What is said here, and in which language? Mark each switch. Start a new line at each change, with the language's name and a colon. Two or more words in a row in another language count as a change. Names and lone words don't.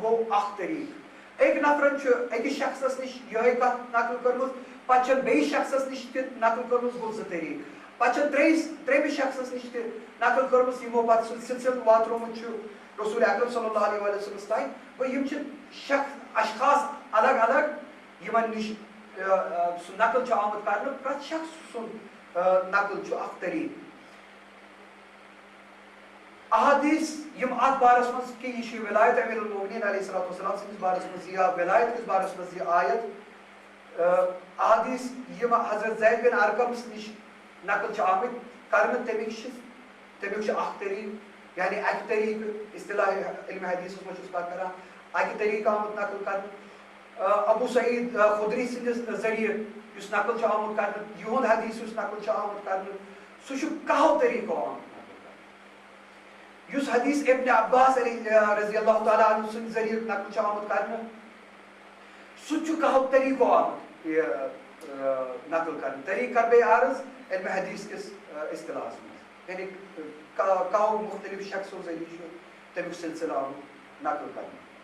Kashmiri: گوٚو اکھ طریٖقہٕ أکۍ نفرن چھُ أکِس شخصس نِش یِہے کتھ نقل کٔرمٕژ پتہٕ چھنہٕ بیٚیِس شخصس نِش تہِ نقل کٔرمٕژ گوٚو زٕ طریٖقہٕ پتہٕ چھنہٕ ترٛیٚیِمِس شخصس نِش تہِ نقل کٔرمٕژ یِمو پتہٕ سُہ سلسلہٕ واتنومُت چھُ رسول اکرم
Arabic: صلی اللہ علیہ وسلمس
Kashmiri: تانۍ گوٚو یِم چھِ اشخاص الگ الگ یِمن نِش سُہ نقل چھُ آمُت کرنہٕ پرٛٮ۪تھ شخص سُنٛد نقل چھُ اکھ طریٖقہٕ احادیث یِم اتھ بارس منٛز کہ یہِ چھِ ولایت امیر المومنین
Arabic: علیہ الصلوۃ والسلام
Kashmiri: سٕنٛدِس بارس منٛز یا ولایت کِس بارس منٛز یہِ آیت احادیث یِم حضرت زید بن ارقمس نِش نقل چھِ آمٕتۍ کرنہٕ تمیُک چھُ اکھ طریٖقہٕ یعنی اکہِ طریٖقہٕ اصطلاح علمِ حدیثس منٛز چھُس کتھ کران اکہِ طریٖقہٕ آمُت نقل کرنہٕ ابو سعید خدری سٕنٛدِس ذٔریعہٕ یُس نقل چھُ آمُت کرنہٕ یِہُنٛد حدیث یُس نقل چھُ آمُت کرنہٕ سُہ چھُ کہو طریٖقو آمُت یُس حدیث ابن عباس
Arabic: رضی اللہ تعالیٰ عنہ
Kashmiri: سٕنٛدِ ذٔریعہٕ نقل چھُ آمُت کرنہٕ سُہ تہِ چھُ کہو طریٖقو آمُت نقل کرنہٕ طریٖقہٕ کر بیٚیہِ عرض علمِ حدیث کِس اصطلاحس منٛز یعنی کہو مختلف شخصو ذٔریعہٕ چھُ تمیُک سلسلہٕ آمُت نقل کرنہٕ